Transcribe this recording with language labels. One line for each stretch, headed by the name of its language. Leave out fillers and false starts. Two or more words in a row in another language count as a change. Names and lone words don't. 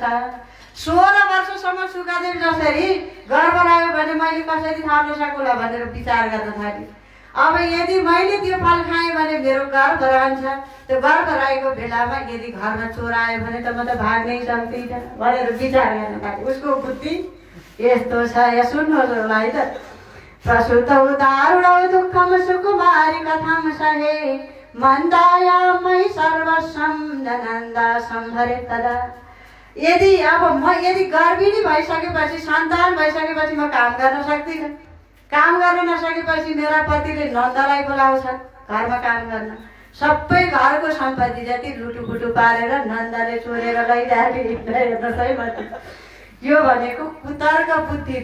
Nepali: 16 वर्षसम्म सुकादेव जसरी गर्व रह्यो भने मैले कसरी थाप्न सकुला भनेर विचार गर्न थालेँ। अब यदि मैले त्यो फल खाएँ भने मेरो गर्व रहन्छ। त्यो गर्व रहेको बेलामा यदि घरमा चोर आयो भने त म त भाग्नै सक्दिनँ भनेर विचार गर्न थालेँ। उसको बुद्धि यस्तो छ। या सुन्नुहोस् होला है त।
Sanskrit: प्रसुतौ दारुणौ दुःखम सुकुमारी कथाम सहे मन्दायामै सर्वस्वं ननन्दा सम्भरे तदा।
Nepali: यदि गर्भिणी भइसकेपछि सन्तान भइसकेपछि म काम गर्न सक्दिनँ। काम गर्न नसकेपछि मेरा पतिले नन्दलाई बोलाउँछन् घरमा काम गर्न। सबै घरको सम्पत्ति जति लुटुपुटु पारेर नन्दले चोरेर लैजाने हेर्नुहोस् है म। यो भनेको कुतर्क बुद्धि।